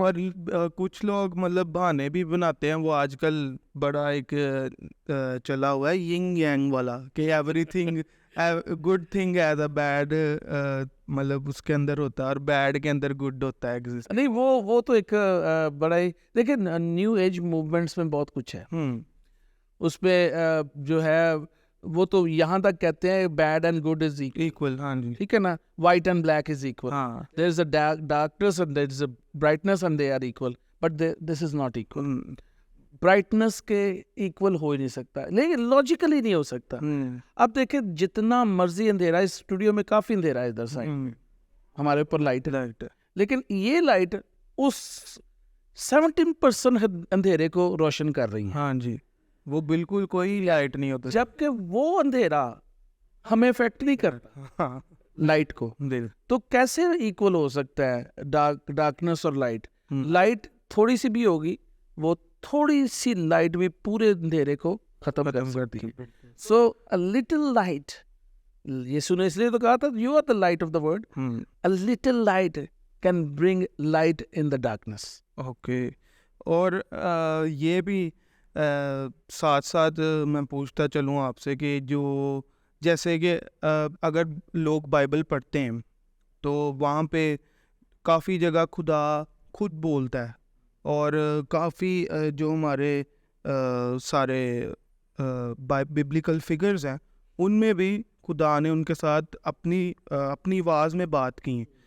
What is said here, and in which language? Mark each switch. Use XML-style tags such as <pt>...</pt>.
<ur>اور کچھ لوگ مطلب بہانے بھی بناتے ہیں, وہ آج کل بڑا ایک چلا ہوا ہے ینگ یانگ والا, کہ</ur> <en>everything good thing is a bad,</en> <ur>مطلب اس کے اندر ہوتا ہے اور بیڈ کے اندر گڈ ہوتا ہے. نہیں وہ تو ایک بڑا ہی, دیکھیں نیو ایج موومنٹس میں بہت کچھ ہے. اس پہ جو ہے وہ تو یہاں تک کہتے ہیں</ur> <en>Bad and good is equal.</en> <ur>ہاں جی, ٹھیک ہے نا,</ur> <en>White and black is equal.</en> <ur>ہاں,</ur> <en>there is a darkness and there is a brightness and they are equal, but this is not equal.</en> <ur>Brightness کے ایکول ہو ہی نہیں سکتا, لیکن لاجیکلی نہیں ہو سکتا. اب دیکھیں جتنا مرضی اندھیرا, اس اسٹوڈیو میں کافی اندھیرا ہے ادھر سائڈ, ہمارے اوپر لائٹ ہے, لیکن یہ لائٹ اس 17% اندھیرے کو روشن کر رہی ہے. ہاں جی, وہ بالکل کوئی لائٹ نہیں ہوتا, جبکہ وہ اندھیرا ہمیں افیکٹ نہیں کرتا لائٹ کو. تو کیسے ایکول ہو سکتا ہے ڈارکنس اور لائٹ؟ لائٹ تھوڑی سی بھی ہوگی, وہ تھوڑی سی لائٹ بھی پورے اندھیرے کو ختم کر سکتی ہے.</ur> <en>so a little light,</en> <ur>یہ سنے اس لیے تو کہا تھا</ur> <en>you are the light of the world. A little light can bring light in the darkness.</en> <ur>Okay, اور یہ بھی ساتھ ساتھ میں پوچھتا چلوں آپ سے کہ جو جیسے کہ اگر لوگ بائبل پڑھتے ہیں تو وہاں پہ کافی جگہ خدا خود بولتا ہے, اور کافی جو ہمارے سارے ببلیکل فگرز ہیں ان میں بھی خدا نے ان کے ساتھ اپنی آواز میں بات کی ہیں.</ur>